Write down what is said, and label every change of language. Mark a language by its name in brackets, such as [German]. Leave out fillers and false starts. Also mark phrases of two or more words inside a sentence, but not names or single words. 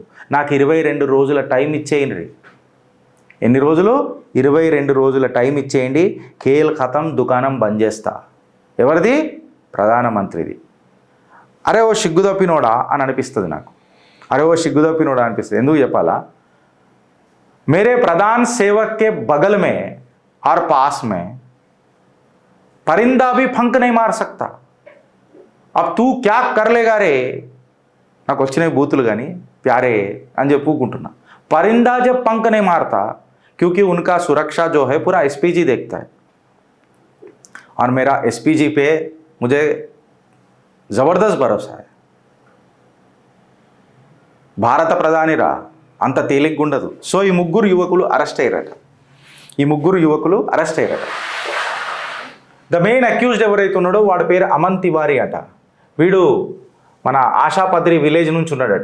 [Telugu] నాకు 22 రోజుల టైం ఇచ్చేయండి. ఎన్ని రోజులు? 22 రోజుల టైం ఇచ్చేయండి, [Hindi] खेल खत्म, [Telugu] దుకాణం బంద్ చేస్తా. ఎవరిది? ప్రధానమంత్రిది. అరే ఓ సిగ్గుదప్పినోడా అని అనిపిస్తుంది నాకు. అరే ఓ సిగ్గుదప్పినోడా అనిపిస్తుంది. ఎందుకు చెప్పాలా? [Hindi] मेरे प्रधान सेवक के बगल में और पास में परिंदा भी फंक नहीं मार सकता, अब तू क्या कर लेगा रे. [Telugu] నాకు వచ్చినాయి బూతులు కానీ ప్యారే అని చెప్పుకుంటున్నా. [Hindi] परिंदा जब पंख नहीं मारता क्योंकि उनका सुरक्षा जो है पूरा एसपीजी देखता है और मेरा एसपीजी पे मुझे ज़बरदस्त भरोसा है. [Telugu] భారత ప్రధాని రా, అంత తేలిగ్గా ఉండదు. సో ఈ ముగ్గురు యువకులు అరెస్ట్ అయ్యారట. [English] the main accused [Telugu] ఎవరైతే ఉన్నాడో వాడి పేరు అమన్ తివారీ అట. వీడు మన ఆశాపత్రి విలేజ్ నుంచి ఉన్నాడట.